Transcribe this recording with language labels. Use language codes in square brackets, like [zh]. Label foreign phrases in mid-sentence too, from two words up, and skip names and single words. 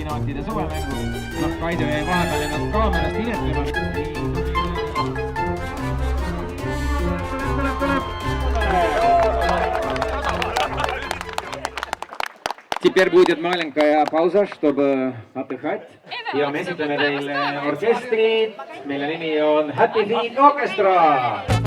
[et] Talentide suvemängu. Kaido jäi vahepeal ennast kaamerast hiljatama. [ru] Теперь будет маленькая пауза, чтобы отдыхать. [et] Ja me esitleme teile orkestrit, mille nimi on Happy Feet Orchestra.